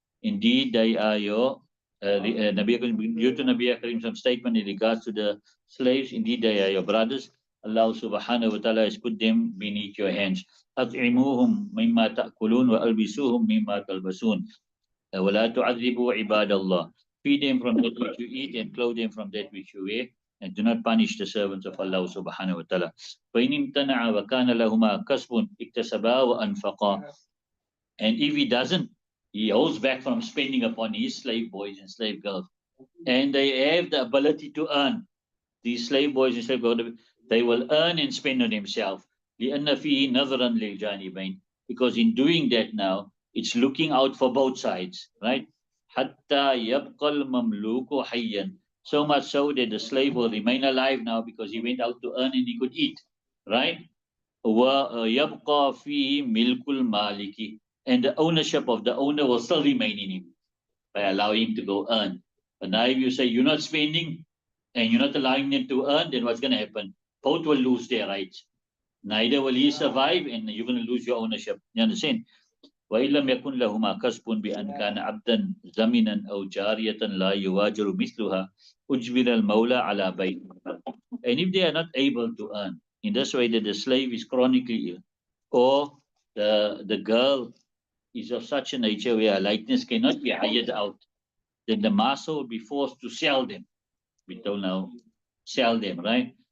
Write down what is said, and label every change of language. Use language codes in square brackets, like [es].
[en] Indeed, they are your due to Nabi Karim some statement in regards to the slaves. Indeed, they are your brothers. Allah subhanahu wa ta'ala has put them beneath your hands. [ar] أطعموهم مما تأكلون وألبسوهم مما تلبسون ولا تعذبوا عباد الله. [en] Feed them from that which you eat and clothe them from that which you wear, and do not punish the servants of Allah subhanahu wa ta'ala. [ar] فإن امتنع وكان لهما كسب اكتسبا وأنفقا. [en] And if he doesn't, he holds back from spending upon his slave boys and slave girls, and they have the ability to earn. These slave boys and slave girls, they will earn and spend on themselves. [ar] لأن فيه نظرا للجانبين, [en] because in doing that now, it's looking out for both sides, right? [ar] حتى يبقى المملوك حيا. [en] So much so that the slave will remain alive now because he went out to earn and he could eat, right? [ar] ويبقى فيه ملك المالك, [en] and the ownership of the owner will still remain in him by allowing him to go earn. But now if you say you're not spending and you're not allowing them to earn, then what's going to happen? Both will lose their rights. Neither will he survive, and you're going to lose your ownership. You understand? [ar] وإن لم يكن لهما كسب بأن كان عبدا زمنا أو جارية لا يواجر مثلها أجبر المولى على بيع. [en] And if they are not able to earn in this way, that the slave is chronically ill, or the girl is of such a nature where her likeness cannot be hired out, then the master will be forced to sell them. We don't know, sell them, right?